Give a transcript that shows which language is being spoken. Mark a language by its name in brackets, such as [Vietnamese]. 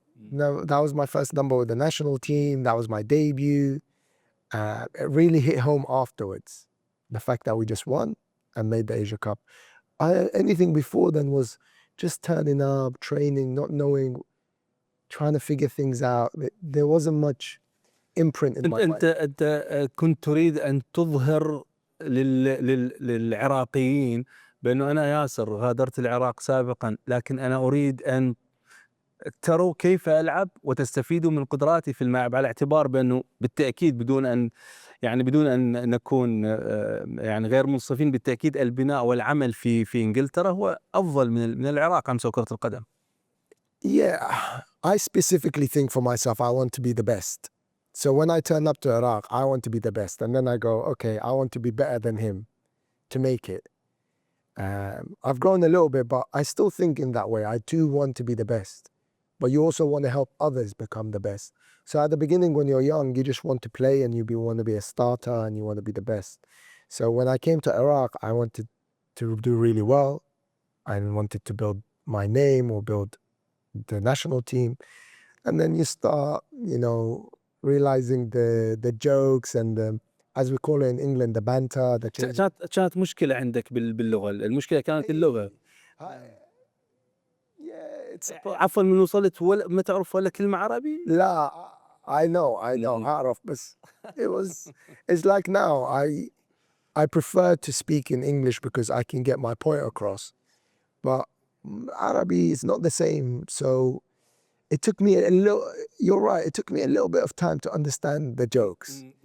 [English] Now, that was my first number with the national team. That was my debut. It really hit home afterwards. The fact that we just won and made the Asia Cup. Anything before then was just turning up, training, not knowing, trying to figure things out. There wasn't much imprint in my mind. [Arabic] أنت كنت تريد أن تظهر للعراقيين بأنه أنا ياسر غادرت العراق سابقا، لكن أنا أريد أن تروا كيف ألعب وتستفيدوا من قدراتي في الملعب، على اعتبار بأنه بالتأكيد بدون أن نكون يعني غير منصفين، بالتأكيد البناء والعمل في إنجلترا هو أفضل من العراق عن كرة القدم. [English] Yeah, I specifically think for myself, I want to be the best. So when I turn up to Iraq, I want to be the best. And then I go, okay, I want to be better than him to make it. I've grown a little bit, but I still think in that way. I do want to be the best. But you also want to help others become the best. So at the beginning, when you're young, you just want to play and want to be a starter and you want to be the best. So when I came to Iraq, I wanted to do really well. I wanted to build my name or build the national team. And then you start, you know, realizing the jokes and the, as we call it in England, the banter. The [Arabic] كانت مشكلة عندك باللغة، المشكلة كانت اللغة. [English] Yeah, it's [Arabic] عفوا من وصلت ولا ما تعرف ولا كلمة عربي؟ لا, [English] I know [Arabic] أعرف, بس [English] it's like now I prefer to speak in English because I can get my point across, but Arabic is not the same. So it took me a little, you're right, it took me a little bit of time to understand the jokes.